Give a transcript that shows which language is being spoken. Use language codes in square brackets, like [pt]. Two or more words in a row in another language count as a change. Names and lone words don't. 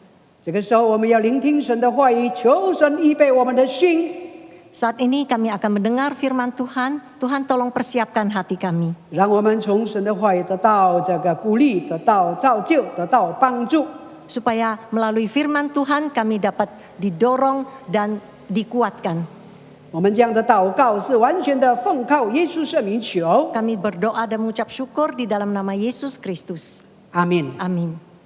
[zh] 这个时候，我们要聆听神的话语，求神预备我们的心， [id] Saat ini kami akan mendengar firman Tuhan. Tuhan tolong persiapkan hati kami. [zh] 让我们从神的话语得到这个鼓励，得到造就，得到帮助。 [id] Supaya melalui firman Tuhan kami dapat didorong dan dikuatkan. [zh] 我们这样的祷告是完全的奉靠耶稣圣名求， [id] Kami berdoa dan mengucap syukur di dalam nama Yesus Kristus. [zh] 阿门。 [id] Amin.